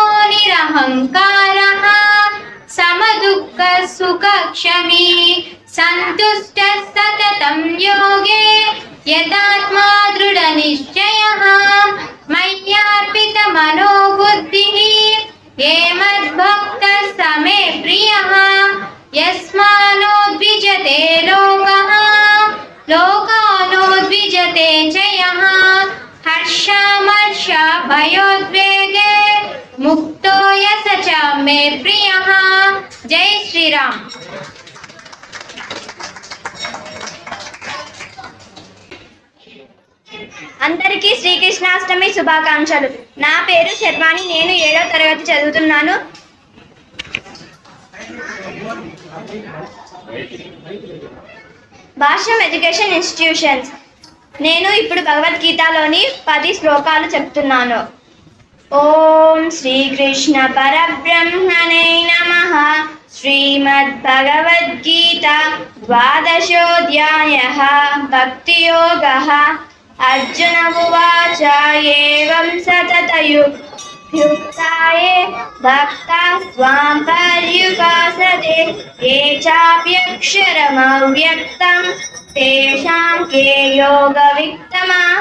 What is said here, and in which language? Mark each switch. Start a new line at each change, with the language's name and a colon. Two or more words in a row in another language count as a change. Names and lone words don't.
Sanskrit: निरहङ्कारः समदुःखः सुखक्षमी सन्तुष्टः सततं योगे यदात्मा दृढनिश्चयः मय्यार्पितमनो बुद्धिः ये मद्भक्तः स मे प्रियः यस्मान्नोद्विजते लोकः लोकानोद्विजते च यः हर्षामर्षभयोद्वेगे मुक्तो यः स च मे प्रियः जय श्रीराम।
Telugu: అందరికీ శ్రీకృష్ణాష్టమి శుభాకాంక్షలు. నా పేరు శర్వాణి. నేను 7వ తరగతి చదువుతున్నాను. భాష్యం ఎడ్యుకేషన్ ఇన్స్టిట్యూషన్స్. నేను ఇప్పుడు భగవద్గీతలోని 10 శ్లోకాలు చెప్తున్నాను.
Sanskrit: ओं श्रीकृष्ण परब्रह्मणे नमः. श्रीमद्भगवद्गीत 12ोऽध्यायः भक्तियोगः. अर्जुन उवाच एवं सततयुक्ताये भक्ताः स्वां पर्युपासते ये चाप्यक्षरमव्यक्तं तेषां के योगवित्तमाः.